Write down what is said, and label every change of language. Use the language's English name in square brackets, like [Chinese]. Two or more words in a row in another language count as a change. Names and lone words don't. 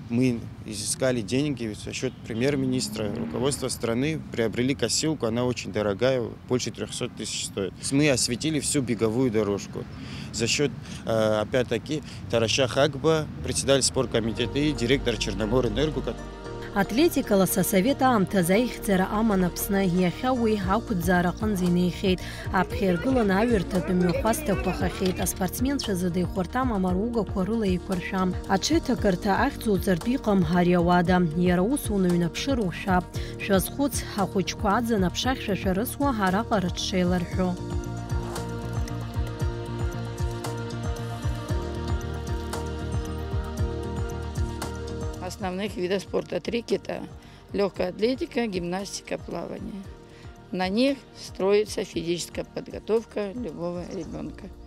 [Russian] Мы изыскали деньги за счет премьер-министра, руководства страны, приобрели косилку, она очень дорогая, больше 300 тысяч стоит. Мы осветили всю беговую дорожку. За счет, опять-таки, Тараша Хагба, председатель спорткомитета и директор Черноморэнерго. [Abkhazian] Атлетикаласа совета амҭаз аихьӡара аман Аԥсны иахьа уи ақәӡаара инеихьеит. Аԥхьаиргыланы аҩырҭатә мҩахәасҭақәа хахьеит. Аспортсменцәа зыда ихәарҭам амаругақәа рыла еиқәыршәам. Аҽеиҭакырҭа ахьӡуҵартә иҟам ари ауада. Иара ус уныҩнаԥшыр ушәап. Шәазхәыц, ахәыҷқәа аӡын аԥшахьшәа шәарысуа араҟа рыҽшеиларҳәо. [Russian] Основных видов спорта 3 кита: легкая атлетика, гимнастика, плавание. На них строится физическая подготовка любого ребенка.